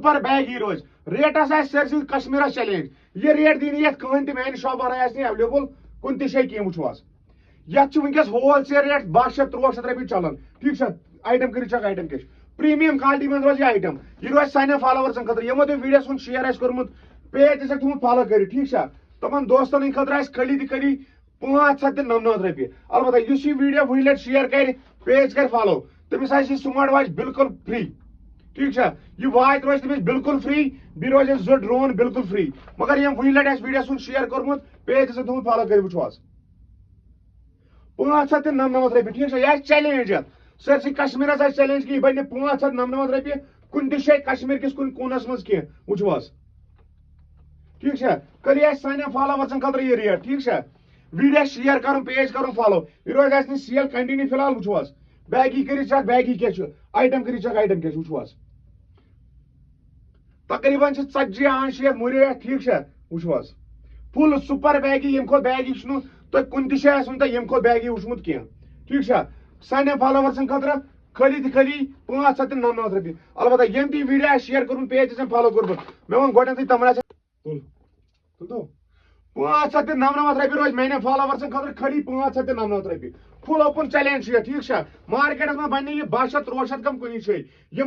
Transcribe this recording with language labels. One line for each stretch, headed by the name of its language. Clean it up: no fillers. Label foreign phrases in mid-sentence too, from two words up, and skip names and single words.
English: super baggy
Kashmiri: روز ریٹس سرسی کشمیرس چیلنج یہ ریٹ دینی یت کہین تہ میانہ شاپ آسہ ایویلیبل کن تہ جائے کی وچھو یت ونکس
English: wholesale rate
Kashmiri: 1200-1300 رۄپیہِ چلان ٹھیک آیٹم کر چیک آیٹم کیا
English: premium quality
Kashmiri: من روز یہ آیٹم یہ روز سانین فالوورسن خاطر یمو تم ویڈیو سن شیئر کورمت پیج تک تھومت فالو کر ٹھیک تمن دوستن ہند خاطر خالی تہ خالی 599 رۄپیہِ البتہ اس یہ ویڈیو وہی لٹ شیئر کر پیج کر فالو تمس آسہ
English: smart watch
Kashmiri: بالکل فری ٹھیک یہ واچ روز تمس بالکل فری بی روز زٕ ڈرون بالکل فری مگر یم وہی لٹ ویڈیو سن شیئر کورمت پیج تک تھومت فالو کر وچھو 599 رۄپیہِ ٹھیک یہ چیلنج سرسی کشمیرس چیلنج کی بنہ 599 رۄپیہِ کن تہ جائے کشمیر کس کن کونس مز کی وچھو ٹھیک کل یہ سانین فالوورسن خاطر یہ ریٹ ٹھیک ویڈیو شیئر کرن پیج کرن فالو یہ روز
English: sale continue
Kashmiri: فی الحال وچھو بیگی کر چیک بیگی کیا آیٹم کر چیک آیٹم کیا وچھو تقریباً 40-50 مری ٹھیک وچھو
English: full super baggy
Kashmiri: یم کھت بیگی چھ تہ کن تہ جائے ون تہ یم کھت بیگی وچھمت کی ٹھیک سانین فالوورسن خاطر خالی تہ خالی 599 رۄپیہِ البتہ یم تہ ویڈیو شیئر کورمت پیج فالو کورمت مے ون گۄڈنیتھٕے تمن 599 رۄپیہِ روز میانین فالوورسن خاطر خالی 599 رۄپیہِ
English: full open challenge
Kashmiri: ٹھیک مارکیٹس من بنہ یہ 1200-1300 کم کُنی جائے یمو